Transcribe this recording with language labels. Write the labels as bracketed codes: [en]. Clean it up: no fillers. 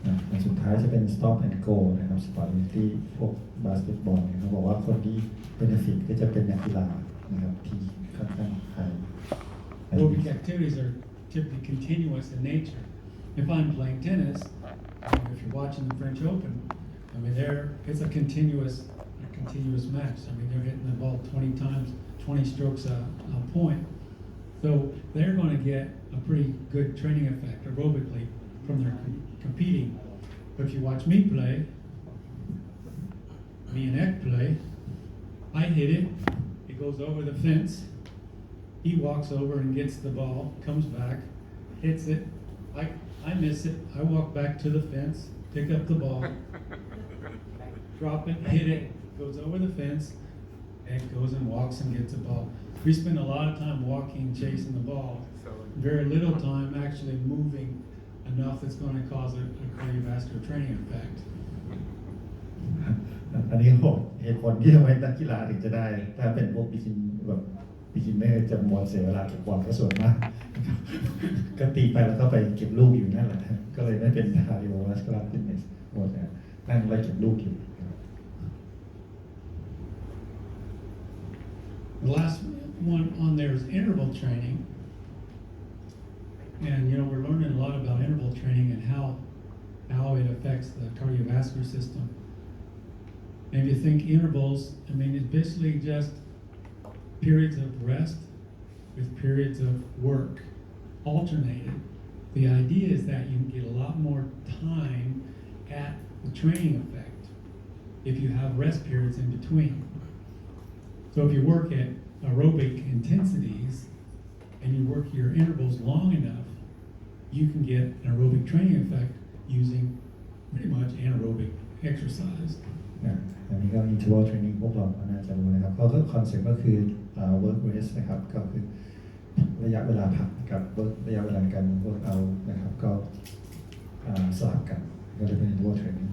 [th] อันสุดท้ายจะเป็น [en] stop and go [th] นะครับสปอร์ตที่พวกบาสเกตบอลเนี่ยเขาบอกว่าคนที่ benefit ก็จะเป็นนักกีฬานะครับที่ค่อนข้างไฮ [en] Aerobic activities are typically continuous in nature. If I'm playing tennis, if you're watching the French Open, I mean it's a continuous match. I mean they're hitting the ball 20 times, 20 strokes a point. So they're going to get a pretty good training effect aerobically from their competing. But if you watch me play, me and Ek play, I hit it, it goes over the fence, he walks over and gets the ball, comes back, hits it, I miss it, I walk back to the fence, pick up the ball, drop it, hit it, goes over the fence, and goes and walks and gets the ball. We spend a lot of time walking, chasing the ball, very little time actually moving enough that's going to cause a cardiovascular training effect. [th] อันนี้ผมเหตุผลที่ทำไมนักกีฬาถึงจะได้ถ้าเป็นพวกbeginner จะมัวเสียเวลาเก็บบอลก็ส่วนมากก็ตีไปแล้วก็ไปเก็บลูกอยู่นั่นแหละก็เลยไม่เป็น [en] cardiovascular fitness [th] มัวแต่นั่งไล่เก็บลูกอยู่ [en] The last one on there is interval training. And we're learning a lot about interval training and how it affects the cardiovascular system. And if you think intervals, I mean, it's basically just periods of rest with periods of work alternated. The idea is that you can get a lot more time at the training effect if you have rest periods in between. So if you work at aerobic intensities and you work your intervals long enough, you can get an aerobic training effect using pretty much anaerobic exercise. [th] อันนี้ก็ interval training พวกเราน่าจะรู้นะครับก็คอนเซ็ปต์ก็คือwork rest นะครับก็คือระยะเวลาพักกับระยะเวลาการ work out นะครับก็สลับกันก็เลยเป็น interval training